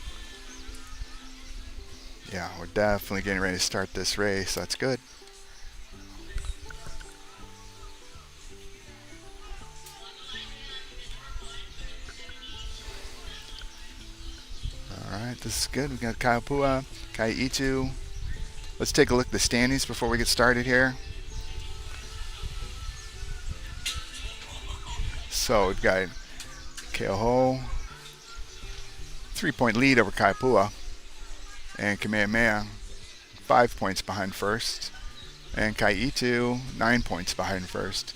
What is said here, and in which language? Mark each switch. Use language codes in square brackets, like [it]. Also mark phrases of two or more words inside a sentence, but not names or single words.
[en] Yeah, we're definitely getting ready to start this race. That's good. Alright, this is good. We've got Opua, ʻEhitu. Let's take a look at the standings before we get started here. So we've got Keauhou, 3-point lead over Opua, and Kamehameha, 5 points behind first, and ʻEhitu, 9 points behind first.